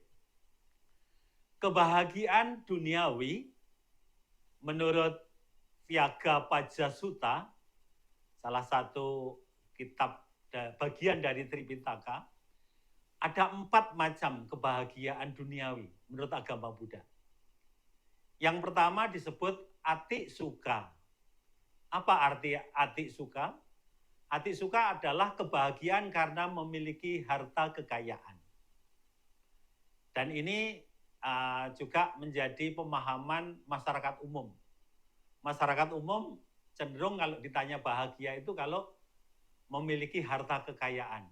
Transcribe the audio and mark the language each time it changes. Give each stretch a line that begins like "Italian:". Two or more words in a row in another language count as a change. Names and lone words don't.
Indonesian: Kebahagiaan duniawi menurut Vyagapajja Sutta, salah satu kitab bagian dari Tripitaka, ada 4 macam kebahagiaan duniawi menurut agama Buddha. Yang pertama disebut
Pali: ati sukha.
Indonesian: Apa arti
Pali: ati sukha? Ati sukha
Indonesian: adalah kebahagiaan karena memiliki harta kekayaan. Dan ini juga menjadi pemahaman masyarakat umum. Masyarakat umum cenderung kalau ditanya bahagia itu kalau memiliki harta kekayaan.